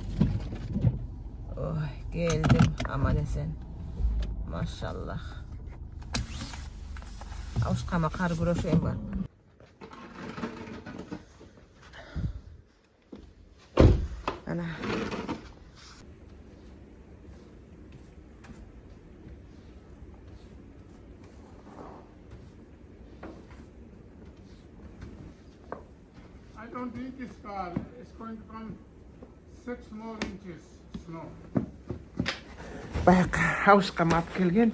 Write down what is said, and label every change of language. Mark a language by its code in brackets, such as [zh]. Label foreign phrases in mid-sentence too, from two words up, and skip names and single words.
[ky] Ой, келдим аман эсен. Машаллах. Абышкама кар күрөшөйүн бар. Ана. [en] I don't think this car is going to come 6 more inches snow. [ky] Байка абышкам алып келген.